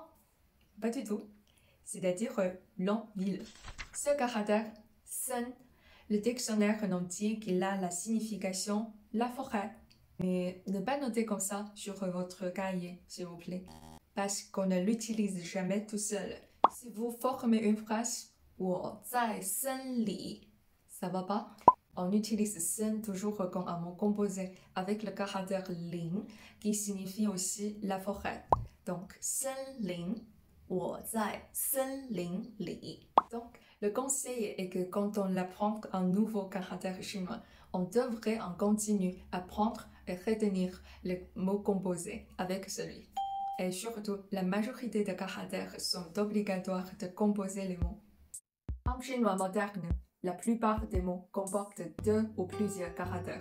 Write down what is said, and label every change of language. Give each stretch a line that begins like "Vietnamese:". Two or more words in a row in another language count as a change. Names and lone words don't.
French: Pas du tout. C'est-à-dire long, ville. Ce caractère, sen, le dictionnaire en dit qu'il a la signification la forêt. Mais ne pas noter comme ça sur votre cahier, s'il vous plaît. Parce qu'on ne l'utilise jamais tout seul. Si vous formez une phrase,
Chinese: 我在森里,
French: ça va pas? On utilise sen toujours comme un mot composé avec le caractère lin qui signifie aussi la forêt. Donc, sen lin,
Chinese: 我在森林里.
French: Donc, le conseil est que quand on apprend un nouveau caractère chinois, on devrait en continuer à apprendre et retenir les mots composés avec celui. Et surtout, la majorité des caractères sont obligatoires de composer les mots. En chinois moderne, la plupart des mots comportent 2 ou plusieurs caractères.